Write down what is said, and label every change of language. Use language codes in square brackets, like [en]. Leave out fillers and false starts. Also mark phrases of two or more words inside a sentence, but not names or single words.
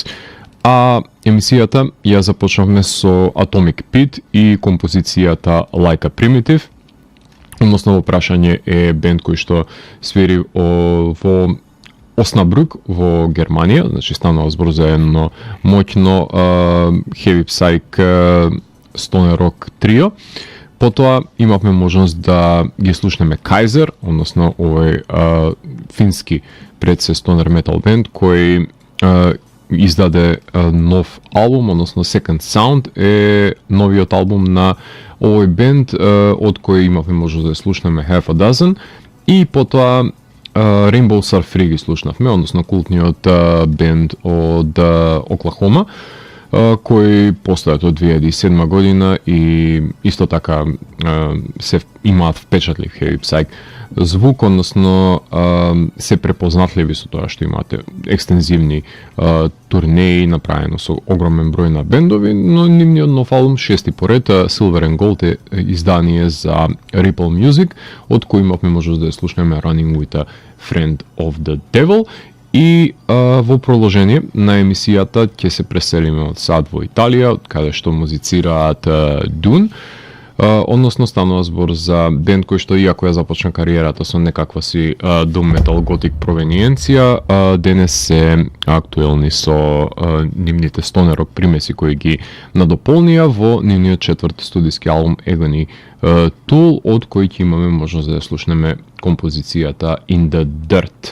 [mk] А емисијата ја започнавме со Atomic Pit и композицијата Like a Primitive, односно во прашање е бенд кој што свири во Оснабрук во Германија, значи станува збор за едно моќно [en] heavy psych stoner rock [mk] трио. Потоа имавме можност да ги слушнеме Kaiser, односно овој фински предсе [en] stoner metal [mk] бенд кој издаде нов албум, односно Second Sound е новиот албум на овој бенд, од кој имавме можност да слушнеме Half a Dozen и потоа Rainbow Surf Free ги слушнавме, односно култниот бенд од Оклахома, кој постојат од 2007 година и исто така се имаат впечатлив [en] heavy psych [mk] звук, односно се препознатливи со тоа што имате екстензивни турнеи направено со огромен број на бендови, но нивниот нов албум, 6-ти поред, Silver and Gold е издание за Ripple Music, од кој имавме можност да ја слушнеме Running with a Friend of the Devil. И во продолжение на емисијата ќе се преселиме од Сад во Италија, каде што музицираат Dune, односно станува збор за бенд кој што иако ја започна кариерата со некаква си [en] doom metal [mk] готик провениенција, денес се актуелни со нивните [en] stoner rock [mk] примеси кои ги надополнија во нивниот четврти студиски албум Agony Tool, од кој ќе имаме можност да ја слушнеме композицијата In the Dirt.